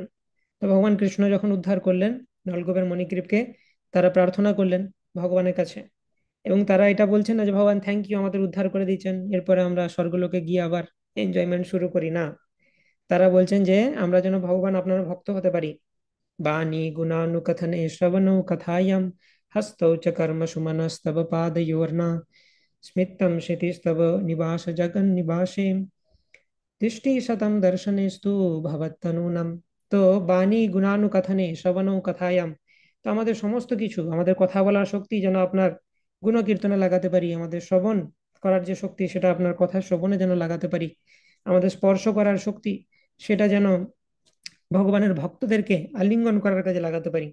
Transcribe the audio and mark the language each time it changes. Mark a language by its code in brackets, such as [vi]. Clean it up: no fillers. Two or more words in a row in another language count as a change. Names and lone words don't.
[bn] তো ভগবান কৃষ্ণ যখন উদ্ধার করলেন নলকূপের মণিগ্রীবকে, তারা প্রার্থনা করলেন ভগবানের কাছে, এবং তারা এটা বলছেন না যে ভগবান [en] thank you, [bn] আমাদের উদ্ধার করে দিয়েছেন, এরপরে আমরা স্বর্গলোকে গিয়ে আবার এনজয়মেন্ট শুরু করি না। তারা বলছেন যে আমরা যেন ভগবান আপনার ভক্ত হতে পারি। [sa] বাণী গুণানুকথনে শ্রবণৌ কথায়াম হস্তৌ চ কর্মসু মনস্তব পাদয়োর্না স্মিতম क्षितिस्तव निवास जगन निवासे দৃষ্টি শতম দর্শনেস্তু ভবত্তনূনম। [bn] তো [sa] বাণী গুণানুকথনে শ্রবণ কথায়াম, [bn] তো আমাদের সমস্ত কিছু, আমাদের কথা বলার শক্তি যেন আপনার গুণকীর্তনে লাগাতে পারি, আমাদের শ্রবণ করার যে শক্তি সেটা আপনার কথা শ্রবণে যেন লাগাতে পারি, আমাদের স্পর্শ করার শক্তি সেটা যেন ভগবানের ভক্তদেরকে আলিঙ্গন করার কাজে লাগাতে পারি।